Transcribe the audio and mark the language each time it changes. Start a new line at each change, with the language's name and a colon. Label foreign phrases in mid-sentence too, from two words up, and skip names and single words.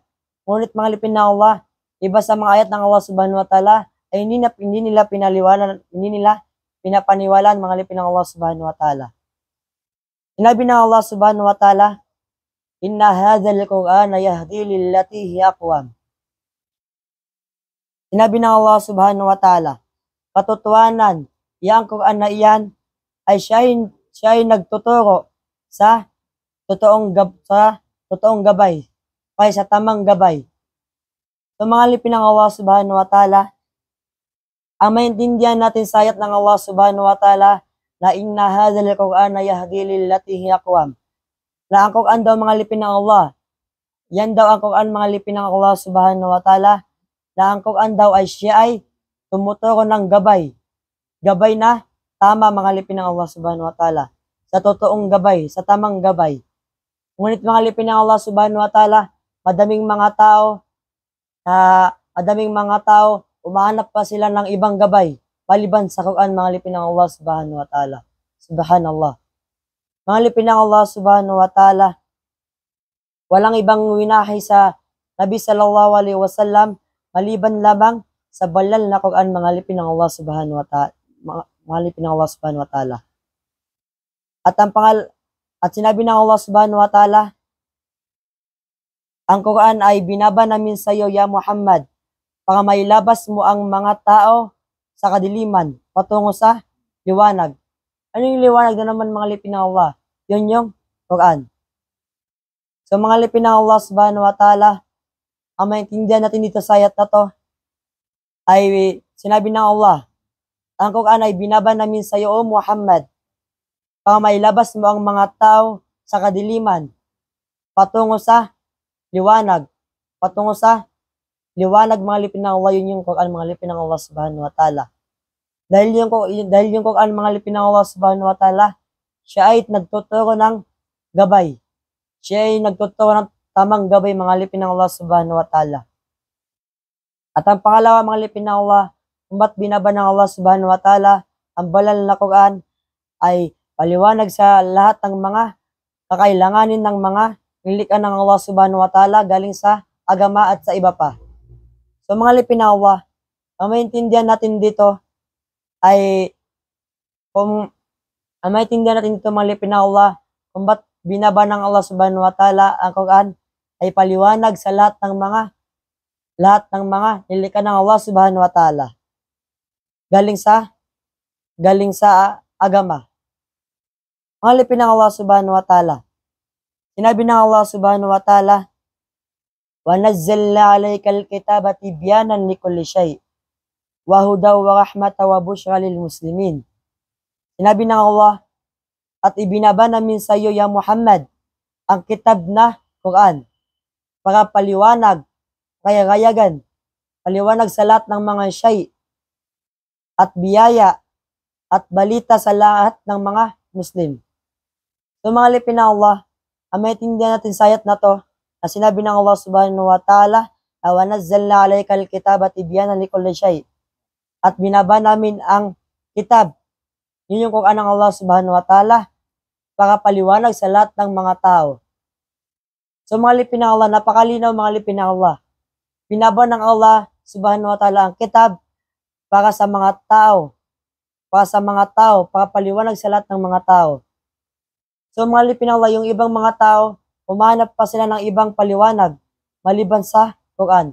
Filipino: Ngunit mga lipin ng Allah, iba sa mga ayat ng Allah
Arabic: سبحانه وتعالى
Filipino: ay hindi nila pinapaniwalaan mga lipin ng Allah
Arabic: سبحانه وتعالى.
Filipino: Sinabi ng Allah
Arabic: سبحانه وتعالى, إن هذا القرآن يهدي للتي هي أقوم.
Filipino: Sinabi ng Allah
Arabic: سبحانه وتعالى,
Filipino: katotohanan, yang Quran na iyan ay siya ay nagtuturo sa totoong gabay, kaya sa tamang gabay. So mga lipin ng Allah
Arabic: سبحانه وتعالى,
Filipino: ang maintindihan natin sa ayat ng Allah
Arabic: سبحانه وتعالى
Filipino: na
Arabic: إن هذا القرآن يهدي للتي هي أقوم.
Filipino: Na ang Quran daw mga lipin ng Allah, yan daw ang Quran mga lipin ng Allah
Arabic: سبحانه وتعالى,
Filipino: na ang Quran daw ay siya ay tumuturo ng gabay na tama mga lipin ng Allah
Arabic: سبحانه وتعالى,
Filipino: sa totoong gabay, sa tamang gabay. Ngunit mga lipin ng Allah
Arabic: سبحانه وتعالى,
Filipino: madaming mga tao, umahanap pa sila ng ibang gabay, maliban sa Quran mga lipin ng Allah
Arabic: سبحانه وتعالى.
Filipino: Subhanallah. Mga lipin ng Allah
Arabic: سبحانه وتعالى,
Filipino: walang ibang winahi sa Nabi
Arabic: صلى الله عليه وسلم,
Filipino: maliban lamang sa banal na Quran mga lipin ng Allah
Arabic: سبحانه وتعالى.
Filipino: Mga lipin ng Allah
Arabic: سبحانه وتعالى.
Filipino: At sinabi ng Allah
Arabic: سبحانه وتعالى,
Filipino: ang Quran ay binaba namin sa iyo, ya Muhammad, para mailabas mo ang mga tao sa kadiliman, patungo sa liwanag. Ano yung liwanag na naman mga lipin ng Allah? Yun yung Quran. So mga lipin ng Allah
Arabic: سبحانه وتعالى,
Filipino: ang maintindihan natin dito sa ayat na to, ay sinabi ng Allah, ang Quran ay binaba namin sa iyo, O Muhammad, para mailabas mo ang mga tao sa kadiliman, patungo sa liwanag. Patungo sa liwanag mga lipin ng Allah, yun yung Quran mga lipin ng Allah
Arabic: سبحانه وتعالى.
Filipino: Dahil yung Quran mga lipin ng Allah
Arabic: سبحانه وتعالى,
Filipino: siya ay nagtuturo ng gabay. Siya ay nagtuturo ng tamang gabay mga lipin ng Allah
Arabic: سبحانه وتعالى.
Filipino: At ang pangalawa mga lipin ng Allah, kung ba't binaba ng Allah
Arabic: سبحانه وتعالى
Filipino: ang banal na Quran ay paliwanag sa lahat ng mga kakailanganin ng mga nilikha ng Allah
Arabic: سبحانه وتعالى
Filipino: galing sa agama at sa iba pa. So mga lipin ng Allah, ang maintindihan natin dito ay mga lipin ng Allah, kung ba't binaba ng Allah
Arabic: سبحانه وتعالى
Filipino: ang Quran ay paliwanag sa lahat ng mga nilikha ng Allah
Arabic: سبحانه وتعالى
Filipino: galing sa agama. Mga lipin ng Allah
Arabic: سبحانه وتعالى,
Filipino: sinabi ng Allah
Arabic: سبحانه وتعالى, ونزلنا عليك الكتاب تبيانا لكل شيء وهدى ورحمة وبشرى للمسلمين.
Filipino: Sinabi ng Allah, at ibinaba namin sa iyo, ya Muhammad, ang kitab na Quran para paliwanag, kayagan, paliwanag sa lahat ng mga shay at biyaya at balita sa lahat ng mga Muslim. So mga lipin ng Allah, ang maintindihan natin sa ayat na to, na sinabi ng Allah
Arabic: سبحانه وتعالى, ونزلنا عليك الكتاب تبيانا لكل شيء,
Filipino: at binaba namin ang kitab. Yun yung Quran ng Allah
Arabic: سبحانه وتعالى
Filipino: para paliwanag sa lahat ng mga tao. So mga lipin ng Allah, napakalinaw mga lipin ng Allah. Binaba ng Allah
Arabic: سبحانه وتعالى
Filipino: ang kitab para sa mga tao. Para paliwanag sa lahat ng mga tao. So mga lipin ng Allah, yung ibang mga tao, umahanap pa sila ng ibang paliwanag maliban sa Quran.